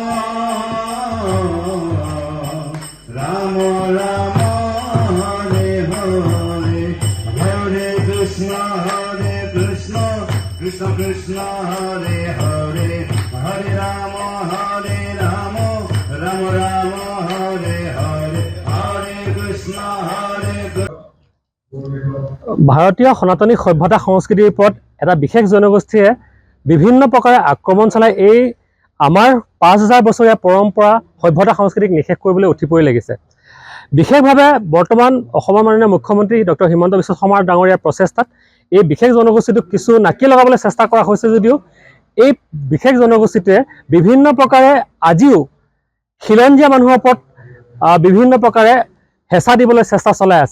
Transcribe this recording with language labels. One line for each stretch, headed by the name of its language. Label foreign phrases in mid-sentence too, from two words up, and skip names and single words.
Sanskrit: রাম রাম হরে হরে হরে কৃষ্ণ কৃষ্ণ কৃষ্ণ হরে হরে হরে রাম রাম রাম হরে হরে হরে কৃষ্ণ
Assamese: ভাৰতীয় সনাতনী সভ্যতা সংস্কৃতিৰ ওপৰত এটা বিশেষ জনগোষ্ঠীয়ে বিভিন্ন প্ৰকাৰে আক্ৰমণ চলাই এই আমাৰ 5000 বছৰীয়া পৰম্পৰা সভ্যতা সংস্কৃতিক নিশেষ কৰিবলৈ উঠি পৰি লাগিছে। বিশেষভাৱে বৰ্তমান অসমৰ মাননীয় মুখ্যমন্ত্ৰী ডক্টৰ হিমন্ত বিশ্ব শৰ্মা ডাঙৰীয়াৰ প্ৰচেষ্টাত এই বিশেষ জনগোষ্ঠীটোক কিছু নাকি লগাবলৈ চেষ্টা কৰা হৈছে যদিও এই বিশেষ জনগোষ্ঠীটোৱে বিভিন্ন প্ৰকাৰে আজিও খিলঞ্জীয়া মানুহৰ ওপৰত বিভিন্ন প্ৰকাৰে হেঁচা দিবলৈ চেষ্টা চলাই আছে।